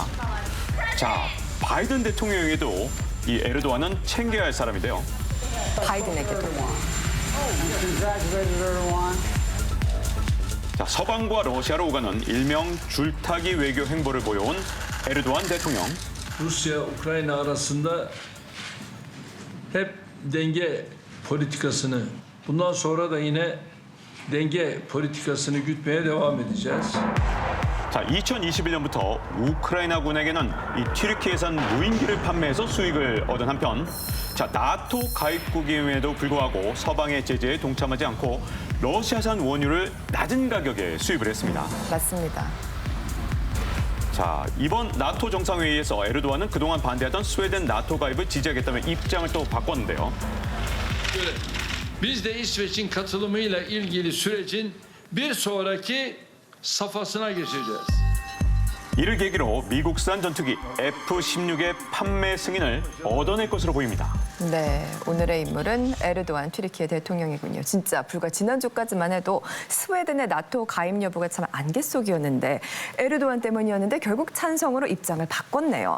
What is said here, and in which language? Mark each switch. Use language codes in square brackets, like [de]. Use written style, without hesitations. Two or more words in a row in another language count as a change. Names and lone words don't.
[ko] 자, 바이든 대통령에게도 이 에르도안은 챙겨야 할 사람인데요. 바이든에게도. 자, 서방과 러시아로 오가는 일명 줄타기 외교 행보를 보여온 에르도안 대통령. [tr] Rusya, Ukrayna arasında hep denge politikasını, bundan sonra da yine denge politikasını gütmeye devam edeceğiz. [ko] 자, 2021년부터 우크라이나군에게는 이 튀르키예산 무인기를 판매해서 수익을 얻은 한편, 자, 나토 가입국임에도 불구하고 서방의 제재에 동참하지 않고 러시아산 원유를 낮은 가격에 수입을 했습니다. 맞습니다. 자, 이번 나토 정상회의에서 에르도안은 그동안 반대하던 스웨덴 나토 가입을 지지하겠다며 입장을 또 바꿨는데요. [tr] Biz de İsveç'in katılımıyla ilgili sürecin bir sonraki safhasına geçeceğiz. [ko] 이를 계기로 미국산 전투기 F-16의 판매 승인을 얻어낼 것으로 보입니다. 네, 오늘의 인물은 에르도안 튀르키예 대통령이군요. 진짜 불과 지난주까지만 해도 스웨덴의 나토 가입 여부가 참 안갯 속이었는데 에르도안 때문이었는데 결국 찬성으로 입장을 바꿨네요.